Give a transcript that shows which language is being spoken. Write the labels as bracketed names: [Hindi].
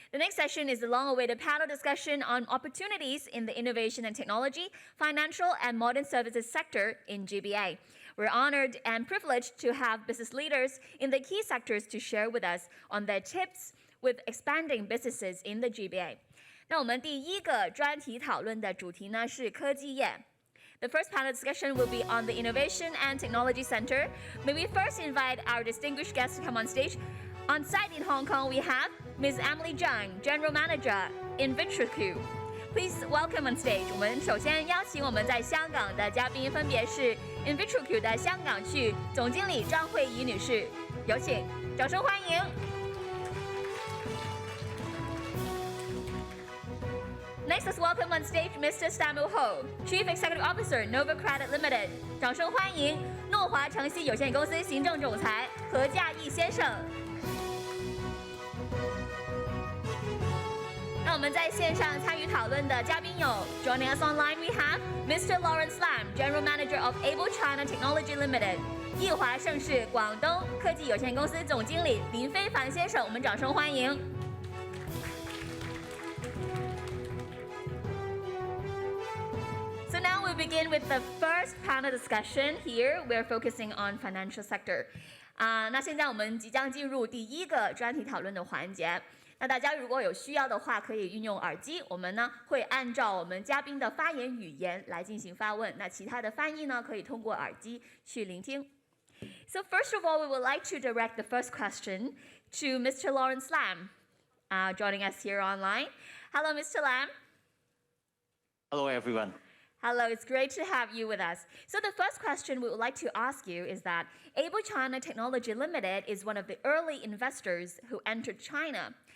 [English] The next session is the long-awaited panel discussion on opportunities in the innovation and technology, financial and modern services sector in GBA. We're honored and privileged to have business leaders in the key sectors to share with us on their tips with expanding businesses in the GBA. [Chinese] 那我们第一个专题讨论的主题呢是科技业。 [English] The first panel discussion will be on the Innovation and Technology Center. May we first invite our distinguished guests to come on stage. On site in Hong Kong, we have Ms. Emily Zhang, General Manager, InvestHK. Please welcome on stage. [Chinese] 我们首先邀请我们在香港的嘉宾，分别是 InvestHK 的香港区总经理张慧仪女士，有请，掌声欢迎。 [English] Next, let's welcome on stage Mr. Samuel Ho, Chief Executive Officer, Nova Credit Limited. [Chinese] 掌声欢迎诺华诚信有限公司行政总裁何稼义先生。那我们在线上参与讨论的嘉宾有 [English] Joining us online, we have Mr. Lawrence Lam, General Manager of Able China Technology Limited. [Chinese] 易华盛世广东科技有限公司总经理林非凡先生，我们掌声欢迎。 [English] So now we begin with the first panel discussion. Here we're focusing on financial sector. [Chinese] 那现在我们即将进入第一个专题讨论的环节。那大家如果有需要的话，可以运用耳机。我们呢会按照我们嘉宾的发言语言来进行发问。那其他的翻译呢，可以通过耳机去聆听。 [English] So first of all, we would like to direct the first question to Mr. Lawrence Lam, joining us here online. Hello, Mr. Lam. Hello, everyone. Hello, it's great to have you with us. So the first question we would like to ask you is that Able China Technology Limited is one of the early investors who entered China.